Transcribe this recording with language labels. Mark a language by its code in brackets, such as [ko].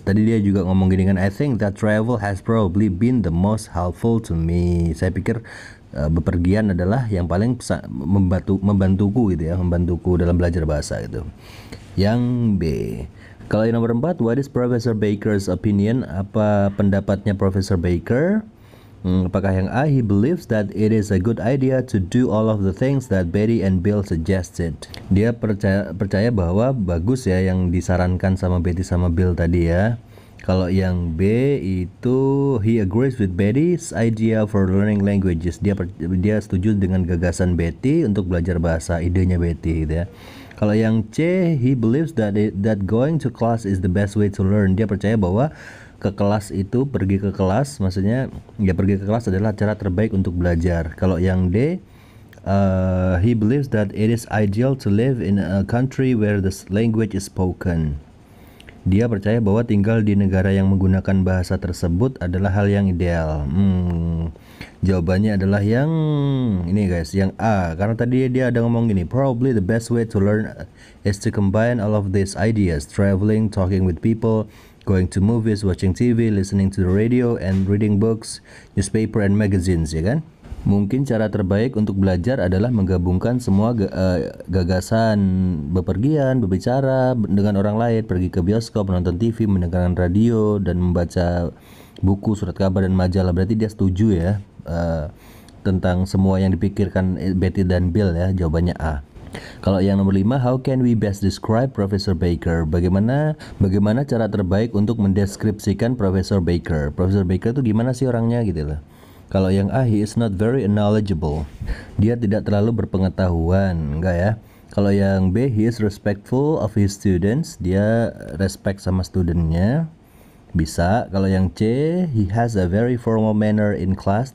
[id] Tadi dia juga ngomong gini kan, [en] I think that travel has probably been the most helpful to me. [id] Saya pikir bepergian adalah yang paling membantuku gitu ya, membantuku dalam belajar bahasa gitu. Yang B. Kalau yang nomor 4, [en] what is Professor Baker's opinion? [id] Apa pendapatnya Professor Baker? Apakah yang A, [en] he believes that it is a good idea to do all of the things that Betty and Bill suggested. [id] Dia percaya bahwa bagus ya yang disarankan sama Betty sama Bill tadi ya. Kalau yang B itu [en] he agrees with Betty's idea for learning languages. [id] Dia setuju dengan gagasan Betty untuk belajar bahasa, idenya Betty gitu ya. Kalau yang C, [en] he believes that going to class is the best way to learn. [id] Dia percaya bahwa ke kelas itu, pergi ke kelas, maksudnya ya pergi ke kelas adalah cara terbaik untuk belajar. Kalau yang D, [en] he believes that it is ideal to live in a country where the language is spoken. [id] Dia percaya bahwa tinggal di negara yang menggunakan bahasa tersebut adalah hal yang ideal. Jawabannya adalah yang ini guys, yang A. Karena tadi dia ada ngomong gini, [en] probably the best way to learn is to combine all of these ideas, traveling, talking with people, going to movies, watching TV, listening to the radio, and reading books, newspaper, and magazines, [id] ya kan? Mungkin cara terbaik untuk belajar adalah menggabungkan semua gagasan, bepergian, berbicara dengan orang lain, pergi ke bioskop, menonton TV, mendengarkan radio, dan membaca buku, surat kabar, dan majalah. Berarti dia setuju ya tentang semua yang dipikirkan Betty dan Bill ya. Jawabannya A. Kalau yang nomor 5, [en] how can we best describe Professor Baker? [id] Bagaimana cara terbaik untuk mendeskripsikan Professor Baker? Professor Baker itu gimana sih orangnya gitu loh. Kalau yang A, [en] he is not very knowledgeable. [id] Dia tidak terlalu berpengetahuan, enggak ya. Kalau yang B, [en] he is respectful of his students. [id] Dia respect sama studentnya. Bisa. Kalau yang C, [en] he has a very formal manner in class.